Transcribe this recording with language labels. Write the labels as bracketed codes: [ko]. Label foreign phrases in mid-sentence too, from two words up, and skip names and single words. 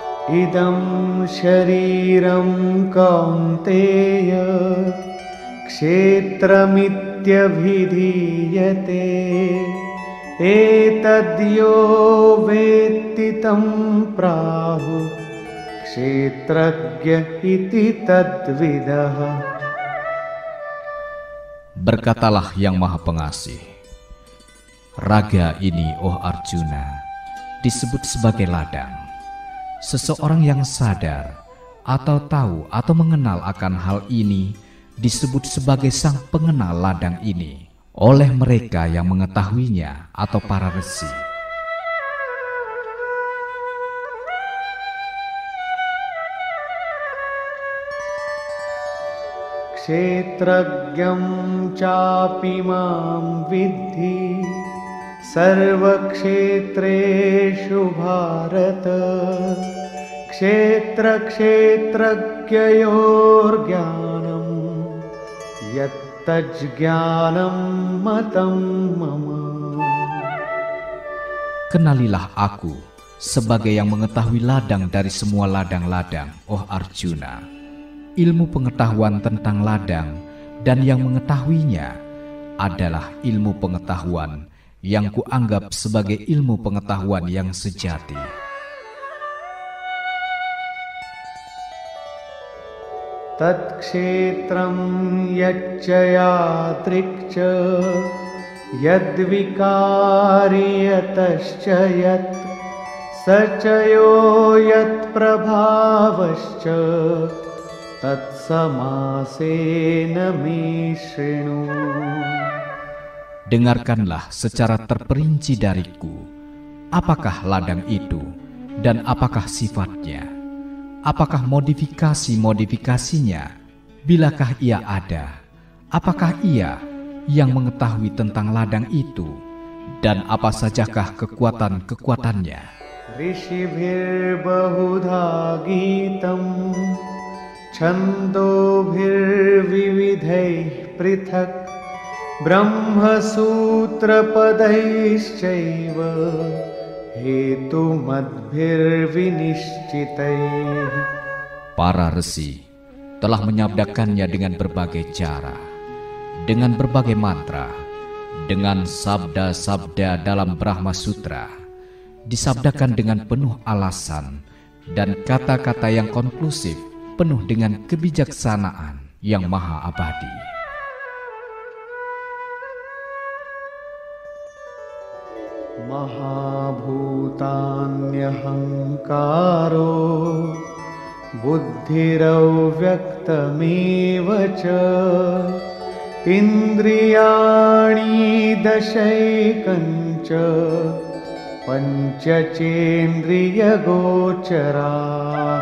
[sa] इदं शरीरं कौन्तेय क्षेत्रमित्यभिधीयते एतद्यो वेत्ति तं प्राहु क्षेत्रज्ञ इति तद्विदः. [id] Berkatalah Yang Maha Pengasih, raga ini, oh Arjuna, disebut sebagai ladang. Seseorang yang sadar atau tahu atau mengenal akan hal ini disebut sebagai sang pengenal ladang ini oleh mereka yang mengetahuinya atau para resi. [sa] क्षेत्रज्ञं चापि मां विद्धि सर्वक्षेत्रेषु भारत क्षेत्र क्षेत्रज्ञयोर् ज्ञानं यत्तज्ज्ञानं मतं मम. [id] Kenalilah aku sebagai yang mengetahui ladang dari semua ladang-ladang, oh Arjuna. Ilmu pengetahuan tentang ladang dan yang mengetahuinya adalah ilmu pengetahuan yang kuanggap sebagai ilmu pengetahuan yang sejati. [sa] तत् क्षेत्रं यच्चयादृक्च यद्विकारियतश्च यत् सचयो यत् प्रभावश्च तत् समासेन मे शृणु. [id] Dengarkanlah secara terperinci dariku, apakah ladang itu dan apakah sifatnya, apakah modifikasinya, bilakah ia ada, apakah ia yang mengetahui tentang ladang itu, dan apa sajakah kekuatan-kekuatannya. [sa] ऋषिभिर् बहुधा गीतं छन्दोभिर् विविधैः पृथक् ब्रह्मसूत्र पदैश्चैव हेतुमद्भिर् विनिश्चितैः. [id] Para resi telah menyabdakannya dengan berbagai cara, dengan berbagai mantra, dengan sabda-sabda dalam Brahma Sutra, disabdakan dengan penuh alasan dan kata-kata yang konklusif, penuh dengan kebijaksanaan yang maha abadi. [sa] महाभूतान्यहङ्कारो बुद्धिरव्यक्तमेव च इन्द्रियाणि दशैकञ्च पञ्चचेन्द्रिय गोचरा.